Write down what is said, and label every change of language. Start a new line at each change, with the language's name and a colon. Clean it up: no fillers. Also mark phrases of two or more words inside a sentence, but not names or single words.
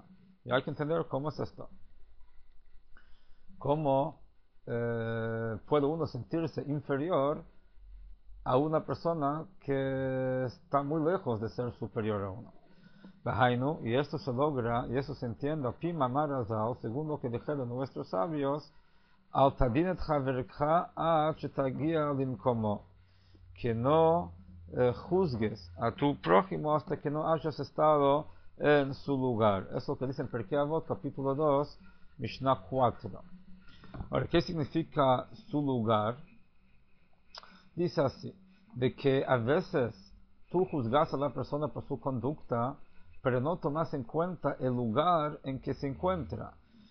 Spanish: Y hay que entender cómo es esto. Cómo puede uno sentirse inferior a una persona que está muy lejos de ser superior a uno. Y esto se logra, y eso se entiende, según lo que dijeron nuestros sabios,
Hebrew: אל תדין את חברך עד שתגיע למקומו,
Spanish: que no juzgues a tu prójimo hasta que no hayas estado en su lugar. Eso es lo que dice en Pirkei Avot, capítulo 2, Mishnah 4. Ahora, ¿qué significa su lugar? Dice así, de que a veces tú juzgas a la persona por su conducta, pero no tomas en cuenta el lugar en que se encuentra.